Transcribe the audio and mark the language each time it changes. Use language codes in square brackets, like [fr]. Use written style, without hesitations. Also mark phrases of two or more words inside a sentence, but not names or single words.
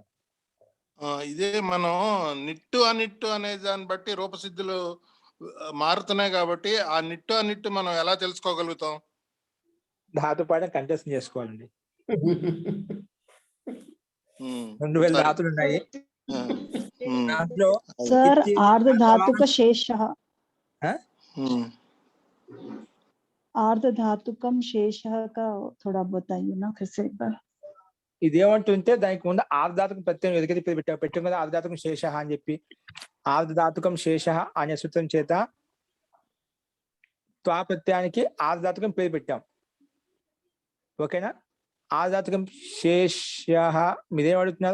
[te] ఇదే మనం నిట్టు అనిట్టు అనే దాన్ని బట్టి రూపసిద్ధులు మారుతున్నాయి కాబట్టి ఆ నిట్టు అనిట్టు మనం ఎలా తెలుసుకోగలుగుతాం? ధాతు పాఠం కంటెస్ట్ చేసుకోవాలండి. 2000 ధాతులు ఉన్నాయి. దాంట్లో [hi] सर [sa] आर्धधातुक शेषः आर्धधातुकम शेषः [hi] का थोड़ा बताइए ना फिर से एक बार. [te] ఇదేమంటుంటే దానికి ముందు ఆర్ధధాతుకం ప్రత్యయం ఎదుగుది పెట్టాం కదా, [sa] ఆర్ధధాతుకం శేష [te] అని చెప్పి. [sa] ఆర్ధధాతుకం శేష [te] అనే సూత్రం చేత త్వా ప్రత్యయానికి ఆర్ధధాతుకం పేరు పెట్టాం. ఓకేనా? [sa] ఆర్ధధాతుకం శేష [te] మీరేం అడుగుతున్నారు?